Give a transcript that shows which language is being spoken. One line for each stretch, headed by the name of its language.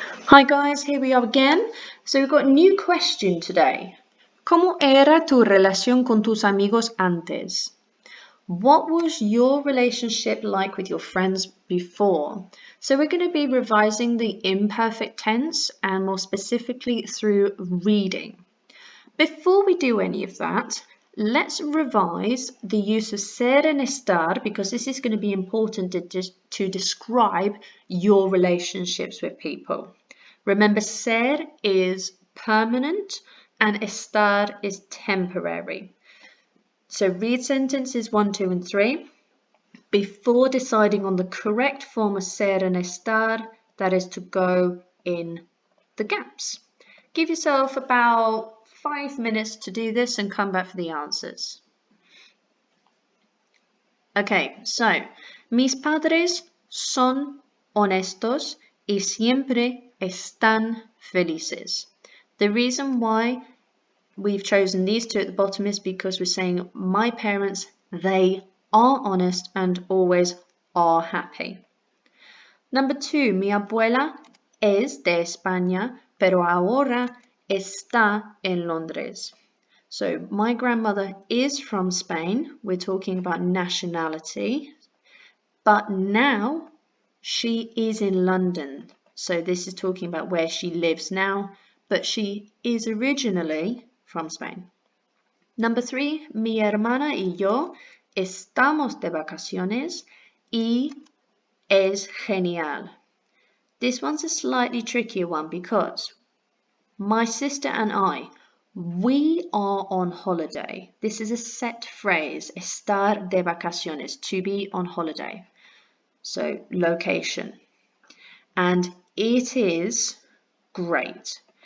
English: Hi guys, here we are again. So we've got a new question today.
Spanish: ¿Cómo era tu relación con tus amigos antes?
English: What was your relationship like with your friends before? So we're going to be revising the imperfect tense and more specifically through reading. Before we do any of that, let's revise the use of ser and estar because this is going to be important to describe your relationships with people. Remember, ser is permanent and estar is temporary. So read sentences 1, 2, and 3 before deciding on the correct form of ser and estar, that is to go in the gaps. Give yourself about 5 minutes to do this and come back for the answers. Okay, so
Spanish: mis padres son honestos y siempre están felices.
English: The reason why we've chosen these two at the bottom is because we're saying my parents, they are honest and always are happy. Number 2,
Spanish: mi abuela es de España, pero ahora está en Londres.
English: So my grandmother is from Spain. We're talking about nationality, but now she is in London. So this is talking about where she lives now, but she is originally from Spain. Number 3,
Spanish: mi hermana y yo estamos de vacaciones y es genial.
English: This one's a slightly trickier one because my sister and I, we are on holiday. This is a set phrase,
Spanish: estar de vacaciones,
English: to be on holiday. So location. And it is great.